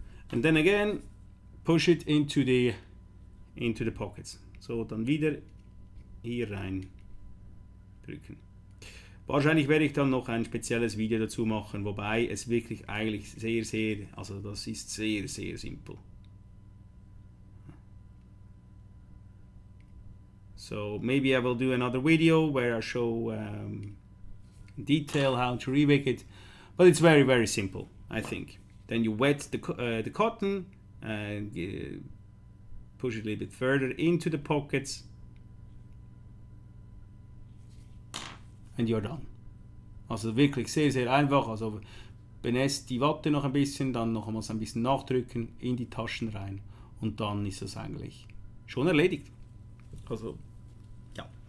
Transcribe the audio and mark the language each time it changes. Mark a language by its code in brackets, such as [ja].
[en] And then again, push it into the pockets. [de] So, dann wieder hier rein drücken. Wahrscheinlich werde ich dann noch ein spezielles Video dazu machen, wobei es wirklich eigentlich also das ist sehr simpel. [en] So maybe I will do another video where I show in detail how to rewick it, but it's very simple, I think. Then you wet the cotton and push it a little bit further into the pockets, and you're done. [de] Also wirklich sehr einfach. Also benässt die Watte noch ein bisschen, dann nochmals ein bisschen nachdrücken, in die Taschen rein und dann ist das eigentlich schon erledigt. Also ja.